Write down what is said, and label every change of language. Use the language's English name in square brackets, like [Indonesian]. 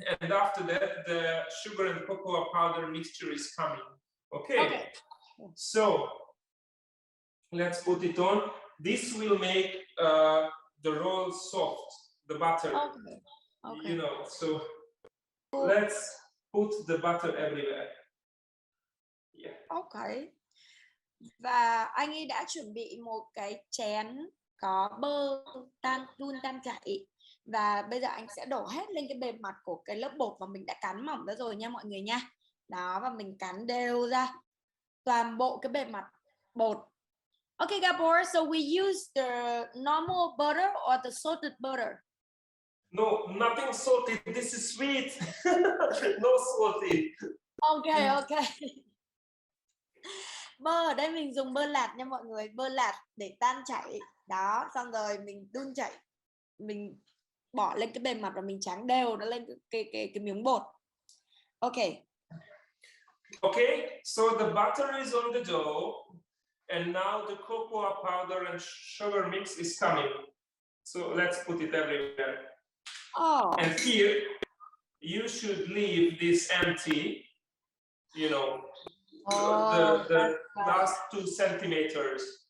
[English] And after that, the sugar and cocoa powder mixture is coming. Okay. So let's put it on. This will make the roll soft, the butter. Okay. You know, so let's put the butter everywhere. Yeah. Okay. [Vietnamese] Và anh ấy đã chuẩn bị một cái chén có bơ đun tan chảy. Và bây giờ anh sẽ đổ hết lên cái bề mặt của cái lớp bột mà mình đã cắn mỏng ra rồi nha mọi người nha. Đó, và mình cắn đều ra toàn bộ cái bề mặt bột. [English] Okay, Gabor, so we use the normal butter or the salted butter? No, nothing salted. This is sweet. No salted. Okay. [Vietnamese] Bơ ở đây mình dùng bơ lạt nha mọi người, bơ lạt để tan chảy. Đó, xong rồi mình đun chảy, mình bỏ lên cái bề mặt và mình tráng đều nó lên cái miếng bột. [English] Okay. Okay, so the butter is on the dough. And now the cocoa powder and sugar mix is coming. So let's put it everywhere. Oh. And here, you should leave this empty, you know, the last 2 centimeters.